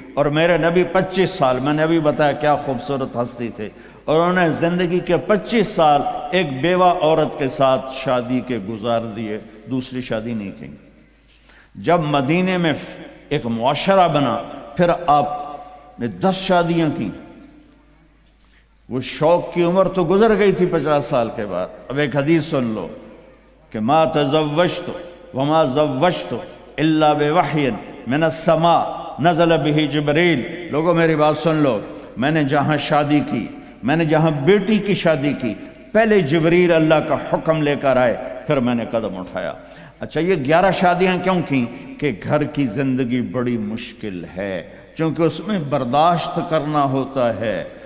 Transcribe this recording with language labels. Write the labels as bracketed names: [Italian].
[Urdu] اور میرے نبی 25 سال, میں نے ابھی بتایا کیا خوبصورت ہستی تھے, اور انہوں نے زندگی کے 25 سال ایک بیوہ عورت کے ساتھ شادی کے گزار دیے, دوسری شادی نہیں کی. جب مدینے میں ایک معاشرہ بنا پھر آپ نے 10 شادیاں کی. وہ شوق کی عمر تو گزر گئی تھی 50 سال کے بعد. اب ایک حدیث سن لو کہ [Arabic] ما تزوجت وما زوجت الا بوحی من السماء نزل به جبریل. [Urdu] لوگوں میری بات سن لو, میں نے جہاں شادی کی, میں نے جہاں بیٹی کی شادی کی, پہلے جبریل اللہ کا حکم لے کر آئے, پھر میں نے قدم اٹھایا. اچھا یہ 11 شادیاں کیوں کی؟ کہ گھر کی زندگی بڑی مشکل ہے, چونکہ اس میں برداشت کرنا ہوتا ہے.